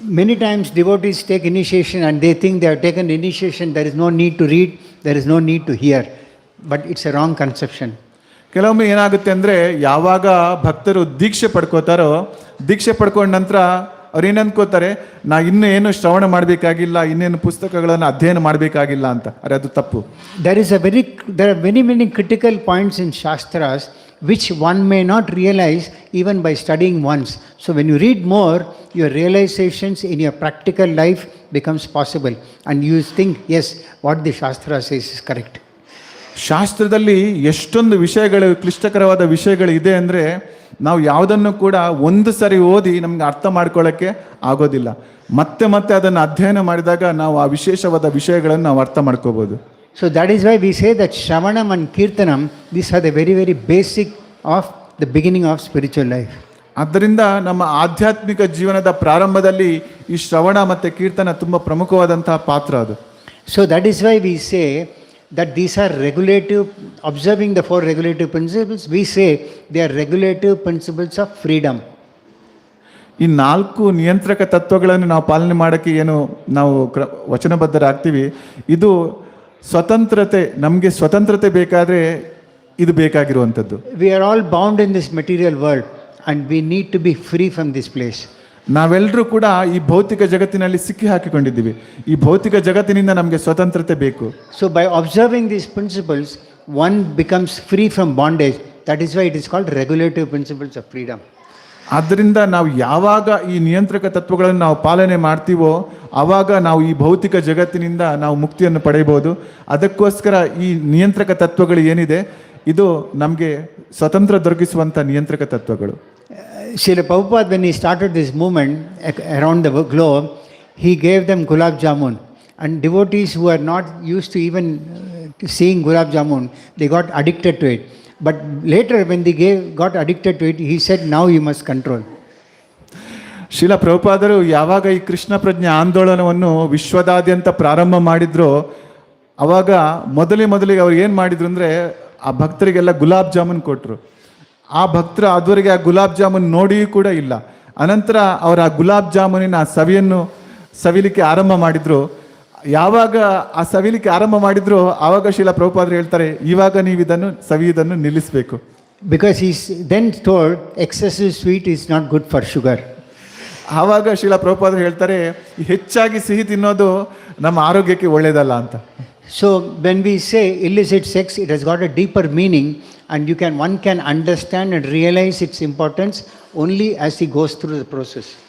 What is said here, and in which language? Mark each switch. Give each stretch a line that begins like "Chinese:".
English: Many times devotees take initiation and they think they have taken initiation, there is no need to read, there is no need to hear. But it's a wrong conception.
Kannada: ಕೆಲವೊಮ್ಮೆ ಏನಾಗುತ್ತೆ ಅಂದರೆ ಯಾವಾಗ ಭಕ್ತರು ದೀಕ್ಷೆ ಪಡ್ಕೋತಾರೋ, ದೀಕ್ಷೆ ಪಡ್ಕೊಂಡ ನಂತರ ಅವ್ರು ಏನು ಅನ್ಕೋತಾರೆ, ನಾ ಇನ್ನೂ ಏನು ಶ್ರವಣ ಮಾಡಬೇಕಾಗಿಲ್ಲ, ಇನ್ನೇನು ಪುಸ್ತಕಗಳನ್ನು ಅಧ್ಯಯನ ಮಾಡಬೇಕಾಗಿಲ್ಲ ಅಂತ. ಅರೆ ಅದು ತಪ್ಪು.
English: There are many critical points in Shastras which one may not realize even by studying once. So when you read more, your realizations in your practical life becomes possible, and you think, yes, what the Shastra says is correct.
Kannada: ಶಾಸ್ತ್ರದಲ್ಲಿ ಎಷ್ಟೊಂದು ವಿಷಯಗಳು, ಕ್ಲಿಷ್ಟಕರವಾದ ವಿಷಯಗಳು ಇದೆ ಅಂದರೆ ನಾವು ಯಾವುದನ್ನು ಕೂಡ ಒಂದು ಸರಿ ಓದಿ ನಮ್ಗೆ ಅರ್ಥ ಮಾಡ್ಕೊಳ್ಳೋಕ್ಕೆ ಆಗೋದಿಲ್ಲ. ಮತ್ತೆ ಮತ್ತೆ ಅದನ್ನು ಅಧ್ಯಯನ ಮಾಡಿದಾಗ ನಾವು ಆ ವಿಶೇಷವಾದ ವಿಷಯಗಳನ್ನು ನಾವು ಅರ್ಥ ಮಾಡ್ಕೋಬೋದು.
English: So that is why we say that Shravanam and Kirtanam, these are the very, very basic of the beginning of spiritual life.
Kannada: ಆದ್ದರಿಂದ ನಮ್ಮ ಆಧ್ಯಾತ್ಮಿಕ ಜೀವನದ ಪ್ರಾರಂಭದಲ್ಲಿ ಈ ಶ್ರವಣ ಮತ್ತು ಕೀರ್ತನ ತುಂಬ ಪ್ರಮುಖವಾದಂತಹ ಪಾತ್ರ ಅದು.
English: So that is why we say that these are regulative, observing the 4 regulative principles, we say they are regulative principles of freedom.
Kannada: ಈ 4 ನಿಯಂತ್ರಕ ತತ್ವಗಳನ್ನು ನಾವು ಪಾಲನೆ ಮಾಡೋಕ್ಕೆ ಏನು ನಾವು ವಚನಬದ್ಧರಾಗ್ತೀವಿ, ಇದು ಸ್ವತಂತ್ರತೆ, ನಮಗೆ ಸ್ವತಂತ್ರತೆ ಬೇಕಾದರೆ ಇದು ಬೇಕಾಗಿರುವಂಥದ್ದು.
English: We are all bound in this material world and we need to be free from this place.
Kannada: ನಾವೆಲ್ಲರೂ ಕೂಡ ಈ ಭೌತಿಕ ಜಗತ್ತಿನಲ್ಲಿ ಸಿಕ್ಕಿ ಹಾಕಿಕೊಂಡಿದ್ದೀವಿ. ಈ ಭೌತಿಕ ಜಗತ್ತಿನಿಂದ ನಮಗೆ ಸ್ವತಂತ್ರತೆ ಬೇಕು.
English: So by observing these principles, one becomes free from bondage. That is why it is called regulative principles of freedom.
Kannada: ಆದ್ದರಿಂದ ನಾವು ಯಾವಾಗ ಈ ನಿಯಂತ್ರಕ ತತ್ವಗಳನ್ನು ನಾವು ಪಾಲನೆ ಮಾಡ್ತೀವೋ ಆವಾಗ ನಾವು ಈ ಭೌತಿಕ ಜಗತ್ತಿನಿಂದ ನಾವು ಮುಕ್ತಿಯನ್ನು ಪಡೆಯಬಹುದು. ಅದಕ್ಕೋಸ್ಕರ ಈ ನಿಯಂತ್ರಕ ತತ್ವಗಳು ಏನಿದೆ ಇದು ನಮಗೆ ಸ್ವತಂತ್ರ ದೊರಕಿಸುವಂಥ ನಿಯಂತ್ರಕ ತತ್ವಗಳು.
English: Srila Prabhupada, when he started this movement around the globe, he gave them gulab jamun. And devotees who are not used to even seeing gulab jamun, they got addicted to it. But later when they got addicted to it, he said, now you must control.
Kannada: Srila ಪ್ರಭುಪಾದರು ಯಾವಾಗ ಈ ಕೃಷ್ಣ ಪ್ರಜ್ಞೆ ಆಂದೋಲನವನ್ನು ವಿಶ್ವದಾದ್ಯಂತ ಪ್ರಾರಂಭ ಮಾಡಿದ್ರು ಅವಾಗ ಮೊದಲಿಗೆ ಅವ್ರು ಏನು ಮಾಡಿದ್ರು ಅಂದರೆ ಆ ಭಕ್ತರಿಗೆಲ್ಲ ಗುಲಾಬ್ ಜಾಮೂನ್ ಕೊಟ್ಟರು. ಆ ಭಕ್ತರು ಅದುವರೆಗೆ ಆ ಗುಲಾಬ್ ಜಾಮೂನ್ ನೋಡಿಯೂ ಕೂಡ ಇಲ್ಲ. ಅನಂತರ ಅವರು ಆ ಗುಲಾಬ್ ಜಾಮೂನಿನ ಸವಿಯನ್ನು ಸವಿಲಿಕ್ಕೆ ಆರಂಭ ಮಾಡಿದ್ರು. ಯಾವಾಗ ಆ ಸವಿಲಿಕ್ಕೆ ಆರಂಭ ಮಾಡಿದ್ರು ಆವಾಗ ಶ್ರೀಲ ಪ್ರಭುಪಾದರು ಹೇಳ್ತಾರೆ, ಇವಾಗ ನೀವು ಇದನ್ನು ಸವಿಯುವುದನ್ನು ನಿಲ್ಲಿಸಬೇಕು.
English: Because he then told, excessive sweet is not good for sugar.
Kannada: ಆವಾಗ ಶ್ರೀಲ ಪ್ರಭುಪಾದರು ಹೇಳ್ತಾರೆ, ಹೆಚ್ಚಾಗಿ ಸಿಹಿ ತಿನ್ನೋದು ನಮ್ಮ ಆರೋಗ್ಯಕ್ಕೆ ಒಳ್ಳೆಯದಲ್ಲ ಅಂತ.
English: So when we say illicit sex, it has got a deeper meaning, and one can understand and realize its importance only as he goes through the process.